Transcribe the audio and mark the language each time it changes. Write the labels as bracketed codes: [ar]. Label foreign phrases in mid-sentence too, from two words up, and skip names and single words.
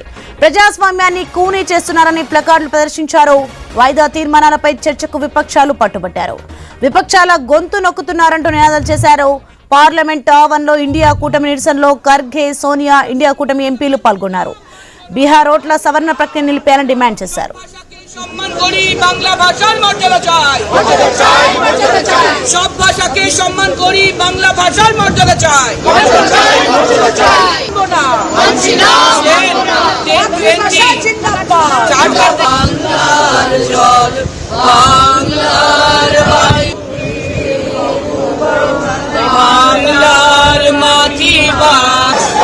[te] ప్రజాస్వామ్యాన్ని కూనీ చేస్తున్నారని ప్లకార్డులు ప్రదర్శించారు. వాయిదా తీర్మానాలపై చర్చకు విపక్షాలు పట్టుబట్టారు. విపక్షాల గొంతు నొక్కుతున్నారంటూ నినాదాలు చేశారు. పార్లమెంట్ ఆవరణలో ఇండియా కూటమి నిరసనలో ఖర్గే, సోనియా, ఇండియా కూటమి ఎంపీలు పాల్గొన్నారు. బీహార్ ఓట్ల సవరణ ప్రక్రియ నిలిపేయాలని డిమాండ్ చేశారు. [bn] সম্মান করি বাংলা ভাষার মর্যাদা চাই, সব ভাষাকে সম্মান করি বাংলা ভাষার মর্যাদা চাই। বাংলার মাতৃভাষা